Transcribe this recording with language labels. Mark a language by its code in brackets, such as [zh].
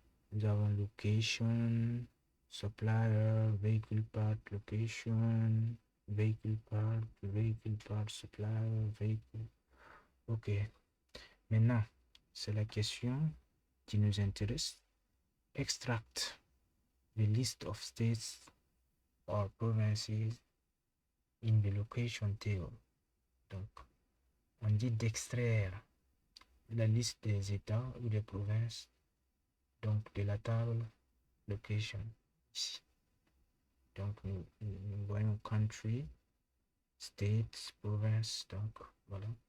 [fr] Nous avons location, supplier, vehicle part, location, vehicle part, supplier, vehicle. Ok. Maintenant, c'est la question qui nous intéresse. [en] Extract the list of states or provinces in the location table. [fr] Donc, on dit d'extraire la liste des États ou des provinces donc de la table location ici. Donc, nous voyons country, state, province, donc voilà.